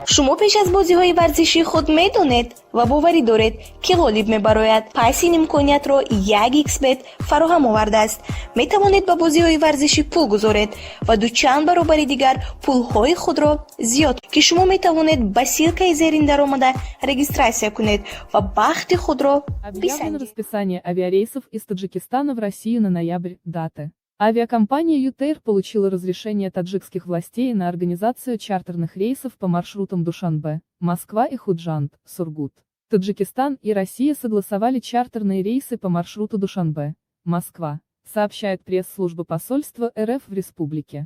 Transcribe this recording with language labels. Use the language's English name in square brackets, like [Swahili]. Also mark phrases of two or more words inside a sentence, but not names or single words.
[Tajik] шумо пеш аз бозиҳои варзишии худ медонед ва боварӣ доред ки ғолиб мебарояд. пайси ин имкониятро 1xbet фароҳам овардааст. метавонед ба бозиҳои варзишӣ пул гузоред ва дучанд баробари дигар пулҳои худро зиёд, ки шумо метавонед ба ссилкаи зерин даромада регистрация кунед ва бахти худро [Russian] Объявлено расписание авиарейсов из Таджикистана в Россию на ноябрь. Даты. Авиакомпания «Ютейр» получила разрешение таджикских властей на организацию чартерных рейсов по маршрутам Душанбе, Москва и Худжанд, Сургут. Таджикистан и Россия согласовали чартерные рейсы по маршруту Душанбе, Москва, сообщает пресс-служба посольства РФ в республике.